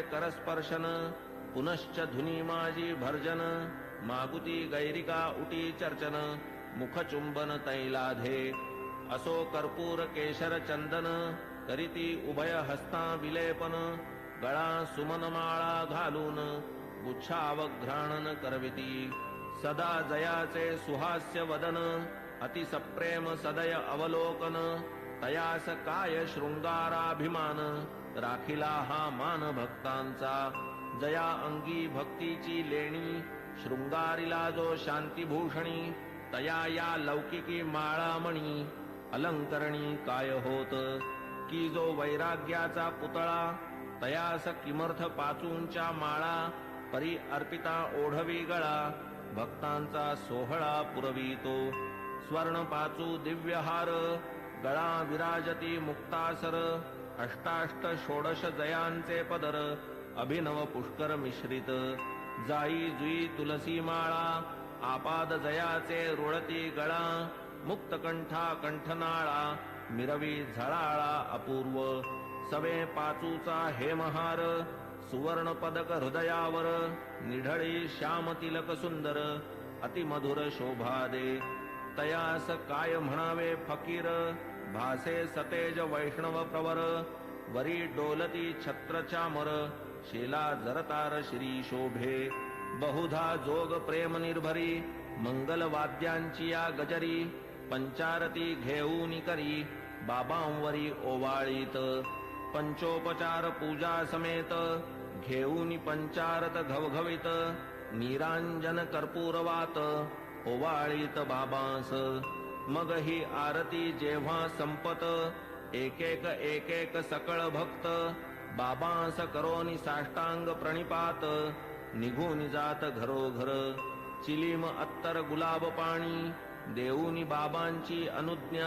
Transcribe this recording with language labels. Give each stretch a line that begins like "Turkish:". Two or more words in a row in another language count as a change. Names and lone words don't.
Marathi: करस्पर्शन पुनश्च धुनी माझी भर्जन मागुती गैरिका उटी चर्चन मुखचुंबन तैलाधे असो कर्पूर केशर चंदन करीती उभय हस्ता विलेपन गळा सुमनमाळा घालून गुच्छावघ्राणन करविती सदा जयाचे सुहास्य वदन अतिसप्रेम सदय अवलोकन तयास काय शृंगाराभिमान राखिला हा मान भक्तांचा जया अंगी भक्तीची लेणी शृंगारीला जो शांतीभूषणी तया या लौकिकी माळामणी अलंकरणी काय होत की जो वैराग्याचा पुतळा तयास किमर्थ पाचूंच्या माळा परी अर्पिता ओढवी गळा भक्तांचा सोहळा पुरवितो स्वर्ण पाचू दिव्यहार गळा विराजती मुक्तासर अष्टाष्ट षोडश जयांचे पदर अभिनव पुष्कर मिश्रित जाई जुई तुलसी माळा आपाद जयाचे रुळती गळा मुक्तकंठा कंठनाळा मिरवी झळाळा अपूर्व सवे पाचूचा हेमहार सुवर्ण पदक हृदयावर निढळी श्याम तिलक सुंदर अतिमधुर शोभा दे तयास काय म्हणावे फकीर भासे सतेज वैष्णव प्रवर वरी डोलती छत्र चामर शेला जरतार श्री शोभे बहुधा जोग प्रेम निर्भरी मंगल वाद्यांची या गजरी पंचारती घेऊन करी बाबांवरी ओवाळीत पंचोपचार पूजा समेत घेऊन पंचारत घवघवीत निरांजन कर्पूरवात ओवाळीत बाबांस मग ही आरती जेव्हा संपत एक एक सकळ भक्त बाबांस करोनी साष्टांग प्रणिपात निघून जात घरोघर चिलीम अत्तर गुलाब पाणी देऊनी बाबांची अनुज्ञा